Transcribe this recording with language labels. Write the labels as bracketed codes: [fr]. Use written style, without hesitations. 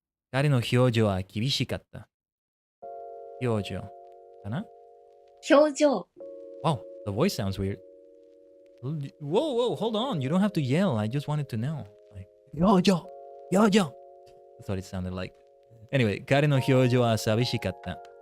[ja] 彼の表情は厳しかった。表情かな？表情。 [en] Wow, the voice sounds weird. Whoa, hold on. You don't have to yell. I just wanted to know. Like, [ja] 表情 [en] That's what it sounded like. Anyway, [ja] 彼の表情は寂しかった。